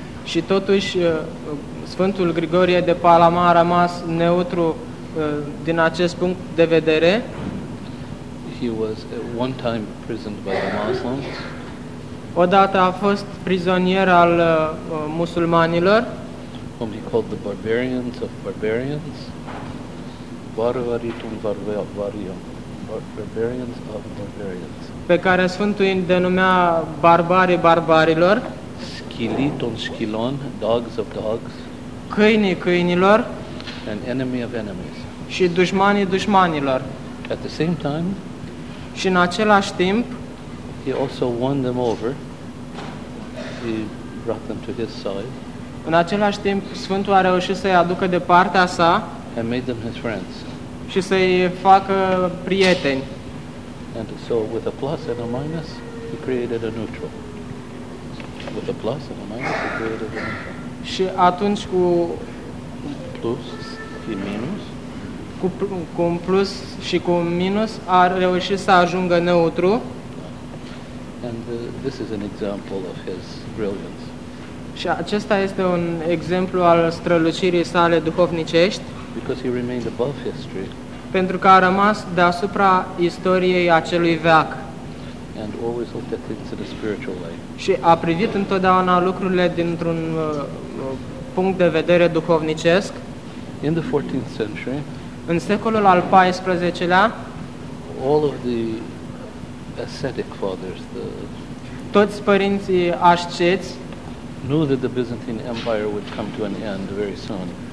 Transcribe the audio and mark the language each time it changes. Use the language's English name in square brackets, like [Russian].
[Romanian] Și totuși Sfântul Grigorie de Palama a rămas neutru din acest punct de vedere. [English] He was at one time imprisoned by the Muslims. [Romanian] Odată a fost prizonier al musulmanilor. [English] Whom he called the barbarians of barbarians. Barbaritum barbarium, barbarians of barbarians. [Romanian] Pe care Sfântul îi denumea barbarii barbarilor. [English] Schiliton schilon, dogs of dogs. [Romanian] Câinii câinilor. [English] And enemy of enemies. [Romanian] Și dușmanii dușmanilor. [English] At the same time. [Romanian] Și în același timp. [English] He also won them over. He brought them to his side. [Romanian] În același timp, Sfântul a reușit să-i aducă de partea sa. [English] And made them his friends. [Romanian] Și să-i facă prieteni. [English] And so with a plus and a minus, he created a neutral. With a plus and a minus, he created a neutral. [Romanian] Și atunci cu plus și minus, cu un plus și cu un minus, a reușit să ajungă neutru. [English] And this is an example of his brilliance. [Romanian] Și acesta este un exemplu al strălucirii sale duhovnicești. [English] Because he remained above history. [Romanian] Pentru că a rămas deasupra istoriei acelui veac. [English] And always looked at things in a spiritual way. [Romanian] Și a privit întotdeauna lucrurile dintr-un punct de vedere duhovnicesc. [English] In the 14th century. [Romanian] În secolul al 14-lea. [English] All of the ascetic fathers, the [Romanian] toți părinții asceți, [English] knew that the Byzantine Empire would come to an end very soon.